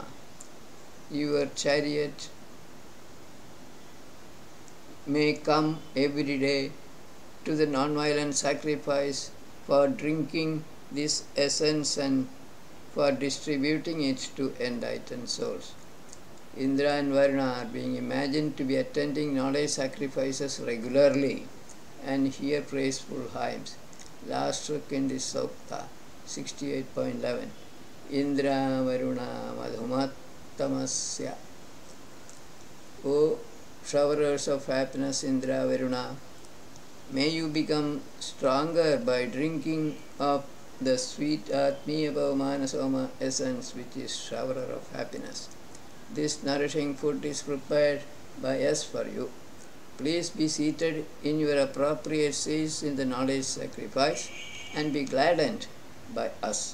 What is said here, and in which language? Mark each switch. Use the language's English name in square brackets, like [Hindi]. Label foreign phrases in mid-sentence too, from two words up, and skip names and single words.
[English] Your chariot may come every day to the non-violent sacrifice for drinking this essence and for distributing it to enlightened souls. Indra and Varuna are being imagined to be attending knowledge sacrifices regularly and hear praiseful hymns. Last stroke in this sukta, 68.11. [Sanskrit] Indra Varuna Madhumattamasya. [English] O showerers of happiness, Indra Varuna, may you become stronger by drinking of the sweet Atmiya Pavamana Soma essence, which is showerer of happiness. This nourishing food is prepared by us for you. Please be seated in your appropriate seats in the knowledge sacrifice and be gladdened by us.